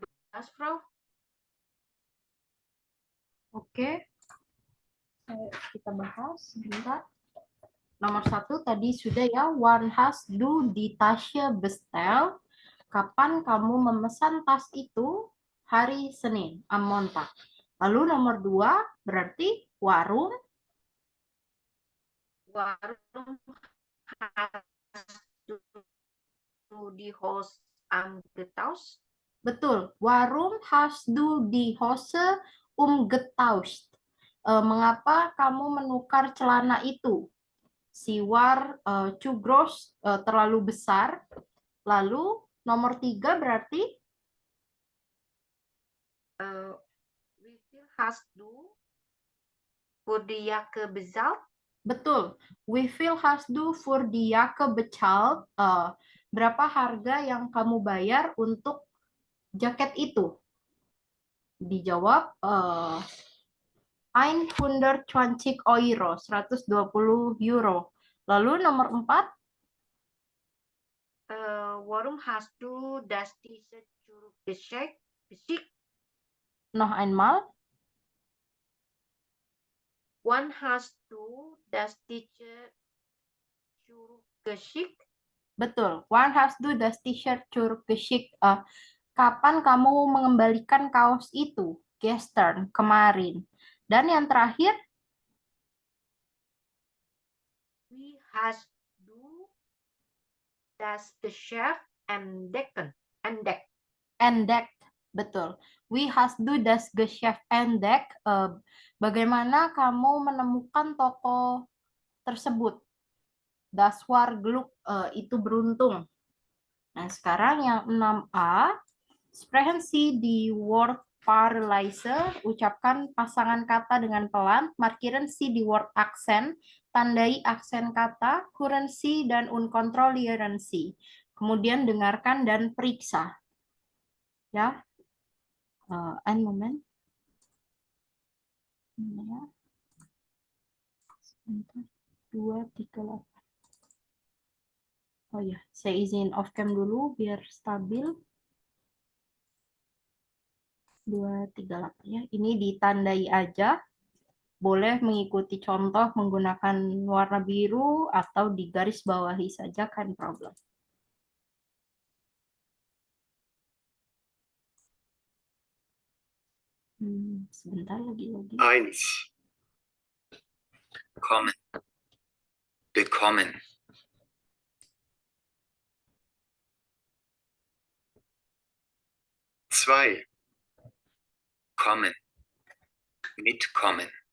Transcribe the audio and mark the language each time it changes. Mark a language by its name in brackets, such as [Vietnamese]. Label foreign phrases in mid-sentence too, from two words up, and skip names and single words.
[Indonesian] Frau? Oke, kita bahas sebentar. Nomor 1 tadi sudah ya, [German] one has du die Tasche bestellt. [Indonesian] Kapan kamu memesan tas itu? Hari Senin, [German] am Montag. [Indonesian] Lalu nomor 2 berarti warum. [German] Warum hast du die Hose angetauscht? [Indonesian] Betul. [German] Warum hast du die Hose umgetauscht? [Indonesian] Mengapa kamu menukar celana itu? [German] Sie war zu groß, [Indonesian] terlalu besar. Lalu nomor 3 berarti [German] Wie viel hast du für die Jacke bezahlt? [Indonesian] betul. [German] Wie viel hast du für die Jacke bezahlt? [Indonesian] Berapa harga yang kamu bayar untuk jaket itu? Dijawab 120 euro, 120 euro. Lalu nomor 4, [German] Warum hast du das T-Shirt zurückgeschickt? noch einmal. Wann hast du das T-Shirt zurückgeschickt? [Indonesian] Betul. [German] Wann hast du das T-Shirt zurückgeschickt? [Indonesian] Kapan kamu mengembalikan kaos itu? Gestern, kemarin. Dan yang terakhir, [German] Wie hast du das Geschäft entdeckt? [Indonesian] entdeckt. Betul. [German] Wie hast du das Geschäft entdeckt? [Indonesian] Bagaimana kamu menemukan toko tersebut? [German] Das war Glück, [Indonesian] itu beruntung. Nah, sekarang yang 6A, [German] sprechen Sie die Wortpaarleise, [Indonesian] ucapkan pasangan kata dengan pelan, [German] markieren Sie die Wortakzent, [Indonesian] tandai aksen kata, [German] hören Sie dan unkontrollieren Sie. [Indonesian] Kemudian dengarkan dan periksa. Ya, [German] ein Moment. [Indonesian] Ya. Sebentar. 2, 3, 8. Oh ya, saya izin off cam dulu biar stabil. 2, 3, 8 ya. Ini ditandai aja. Boleh mengikuti contoh menggunakan warna biru atau di garis bawahi saja, kan problem. Sebentar lagi. 1. Kommen. Bekommen. 2. [German] Kommen. Mitkommen.